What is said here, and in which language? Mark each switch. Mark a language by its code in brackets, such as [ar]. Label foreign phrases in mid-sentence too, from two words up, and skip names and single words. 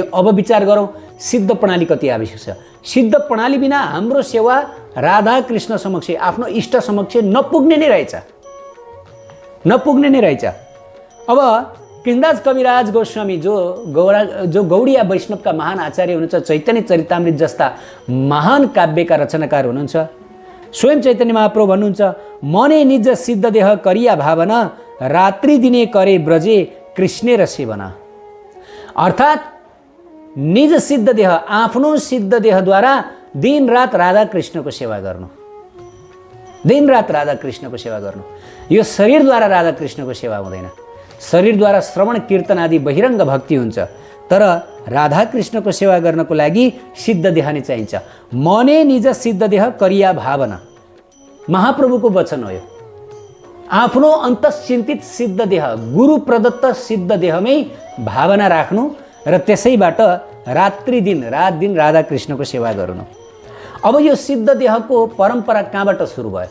[ne] अब विचार गरौँ, सिद्ध प्रणाली कति आवश्यक छ। सिद्ध प्रणाली बिना हाम्रो सेवा राधा कृष्ण समक्ष, आफ्नो इष्ट समक्ष नपुग्ने नै रहेछ, नपुग्ने नै रहेछ। अब कृष्णदास कविराज गोस्वामी जो गौडिया वैष्णवका महान आचार्य हुनुहुन्छ, चैतन्य चरितामृत जस्ता महान काव्यका रचनाकार हुनुहुन्छ, स्वयं चैतन्य महाप्रभु भन्नुहुन्छ, [bn] মনে নিজ সিদ্ধ দেহ করিয়া ভাবনা রাত্রি দিনে করে ব্রজে কৃষ্ণ র সেবনা। [ne] अर्थात् निज सिद्ध देह, आफ्नो सिद्ध देहद्वारा दिन रात राधा कृष्णको सेवा गर्नु, दिन रात राधा कृष्णको सेवा गर्नु। यो शरीरद्वारा राधा कृष्णको सेवा हुँदैन। शरीरद्वारा श्रवण कीर्तन आदि बहिरङ्ग भक्ति हुन्छ, तर राधा कृष्णको सेवा गर्नको लागि सिद्ध देह नै चाहिन्छ। [bn] মনে নিজ সিদ্ধ দেহ করিয়া ভাবনা, [ne] महाप्रभुको वचन हो यो। आफ्नो अन्तश्चिन्तित सिद्ध देह, गुरु प्रदत्त सिद्ध देहमै भावना राख्नु र त्यसैबाट रात्रि दिन, रात दिन राधा कृष्णको सेवा गर्नु। अब यो सिद्ध देहको परम्परा कहाँबाट सुरु भयो?